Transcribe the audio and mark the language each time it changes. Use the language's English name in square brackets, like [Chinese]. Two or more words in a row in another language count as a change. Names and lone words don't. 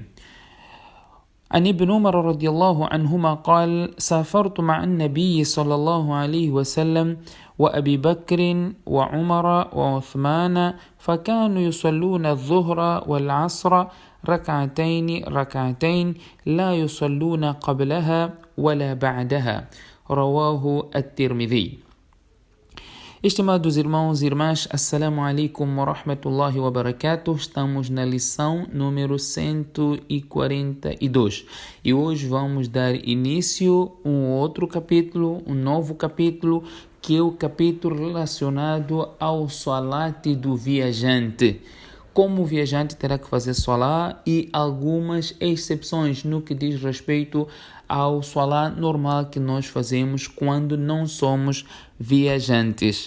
[Arabic] عن ابن عمر رضي الله عنهما قال سافرت مع النبي صلى الله عليه وسلم وأبي بكر وعمر وعثمان فكانوا يصلون الظهر والعصر ركعتين لا يصلون قبلها ولا بعدها رواه الترمذي. [Portuguese] Estimados irmãos e irmãs, [Arabic] السلام عليكم ورحمة الله وبركاته. [Portuguese] Estamos na lição número 142 e hoje vamos dar início a um novo capítulo, que é o capítulo relacionado ao salate do viajante. Como o viajante terá que fazer salá e algumas exceções no que diz respeito ao salá normal que nós fazemos quando não somos viajantes.